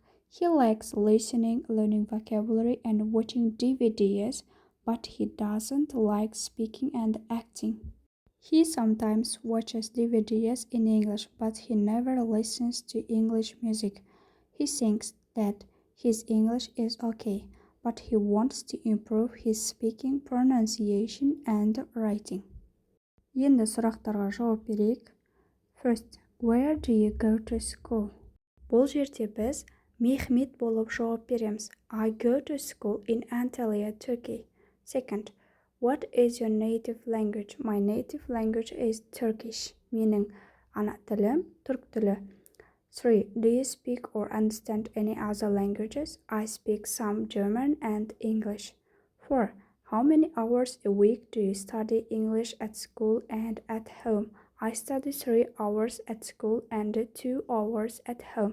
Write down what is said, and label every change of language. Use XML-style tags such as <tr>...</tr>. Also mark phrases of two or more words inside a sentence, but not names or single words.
<en>He likes listening, learning vocabulary, and watching DVDs, but he doesn't like speaking and acting. He sometimes watches DVDs in English, but he never listens to English music. He thinks that his English is okay, but he wants to improve his speaking, pronunciation, and writing.</en> <kk>Енді сұрақтарға жауап берейік.</kk> <en>First, where do you go to school?</en> <kk>Бұл жерде біз Мехмет болып жауап береміз.</kk> <en>I go to school in Antalya, Turkey. Second, what is your native language? My native language is Turkish.</en> <kk>Менің ана тілім түрк тілі.</kk> <en>3. Do you speak or understand any other languages? I speak some German and English. 4. How many hours a week do you study English at school and at home? I study 3 hours at school and 2 hours at home.</en>